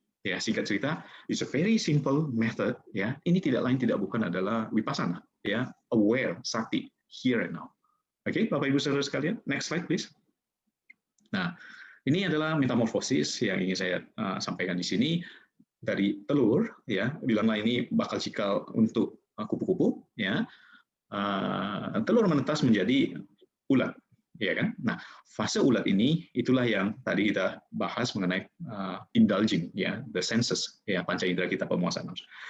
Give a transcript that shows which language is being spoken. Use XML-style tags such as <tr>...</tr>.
<en>Ya,</en> <id>singkat cerita,</id> <en>it's a very simple method.</en> <id>Ya, ini tidak lain tidak bukan adalah vipassana.</id> <en>Ya, aware, sati, here and now.</en> <id>Oke, Bapak Ibu Saudara sekalian,</id> <en>next slide please.</en> <id>Nah, ini adalah metamorfosis yang ingin saya sampaikan di sini dari telur. Ya, bilanglah ini bakal cikal untuk kupu-kupu. Ya, telur menetas menjadi ulat. Ya kan? Nah, fase ulat ini itulah yang tadi kita bahas mengenai indulging, ya, the senses, ya, panca indera kita, pemuasan nafsu.</id>